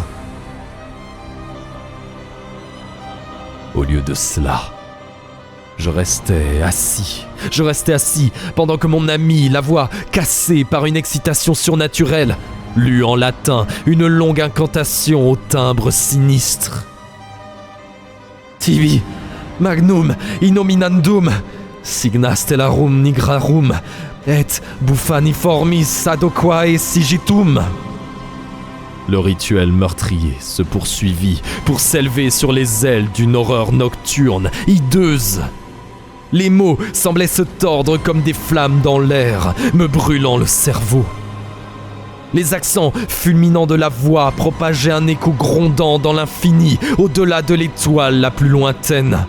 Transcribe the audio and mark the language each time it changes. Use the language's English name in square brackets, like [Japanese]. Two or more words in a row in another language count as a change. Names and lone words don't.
[French] Au lieu de cela, Je restais assis pendant que mon ami, la voix cassée par une excitation surnaturelle, lut en latin une longue incantation au timbre sinistre. [Latin] Tibi, magnum, innominandum, signa stellarum nigrarum, et buffaniformis adoquae sigitum. [French] Le rituel meurtrier se poursuivit pour s'élever sur les ailes d'une horreur nocturne, hideuse. Les mots semblaient se tordre comme des flammes dans l'air, me brûlant le cerveau. Les accents fulminants de la voix propageaient un écho grondant dans l'infini, au-delà de l'étoile la plus lointaine.